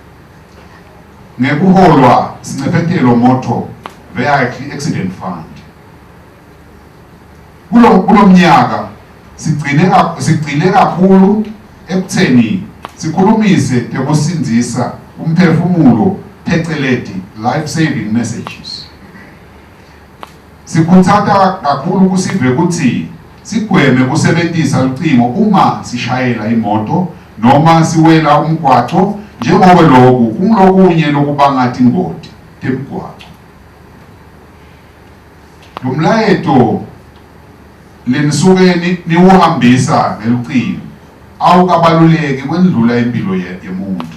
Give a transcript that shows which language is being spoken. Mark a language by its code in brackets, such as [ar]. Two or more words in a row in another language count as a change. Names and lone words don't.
[ss] Ngekuholwa sincephetelo motto Vehicle Accident Fund. Kulo mnyaka sigcile kakhulu ekutheni sikhulumise tekusindzisa umphefumulo pheceleti [en] life saving messages. [ss] Sikhutsata kakhulu kusive kutsi sigweme kusebentisa lucingo uma sishayela imoto noma siwela umgwaco, njengoba lokhu kungilokunye lokubanga tingoti temgwaco. Lo mlayeto lenisuke niwuhambisa ngelucingo awukabaluleki kwendlula impilo yemuntu.